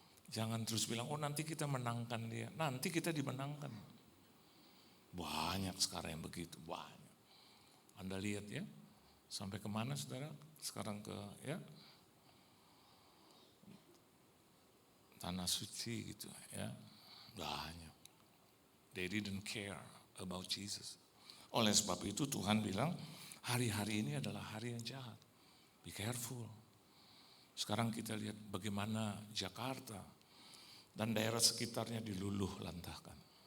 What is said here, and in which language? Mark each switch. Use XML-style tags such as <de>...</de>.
<id>Jangan terus bilang, oh nanti kita menangkan dia. Nanti kita dimenangkan. Banyak sekarang yang begitu, banyak. Anda lihat ya, sampai kemana saudara? Sekarang ke Tanah Suci gitu ya. Banyak.</id> <en>They didn't care about Jesus.</en> <id>Oleh sebab itu Tuhan bilang, hari-hari ini adalah hari yang jahat.</id> <en>Be careful.</en> <id>Sekarang kita lihat bagaimana Jakarta dan daerah sekitarnya diluluh lantahkan.</id>